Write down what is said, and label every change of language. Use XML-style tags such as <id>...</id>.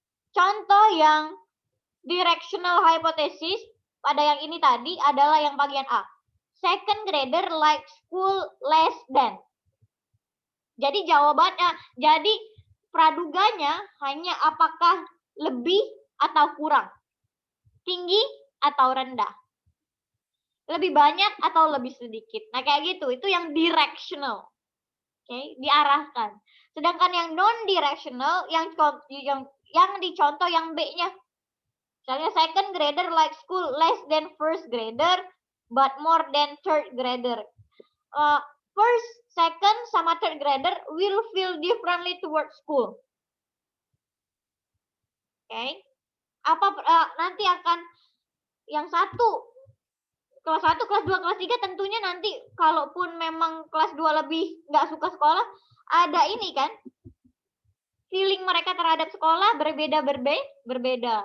<id>Contoh yang directional hypothesis pada yang ini tadi adalah yang bagian A.</id> <en>Second grader like school less than.</en> <id>Jadi jawabannya, jadi praduganya hanya apakah lebih atau kurang, tinggi atau rendah, lebih banyak atau lebih sedikit. Nah kayak gitu, itu yang directional. Oke, diarahkan. Sedangkan yang non-directional, yang dicontoh yang B-nya. Misalnya</id> <en>second grader like school less than first grader, but more than third grader. First, second, sama third grader will feel differently towards school.</en> <id>Oke, nanti akan yang satu kelas 1, kelas 2, kelas 3 tentunya nanti kalaupun memang kelas 2 lebih nggak suka sekolah, ada ini kan, feeling mereka terhadap sekolah berbeda.</id>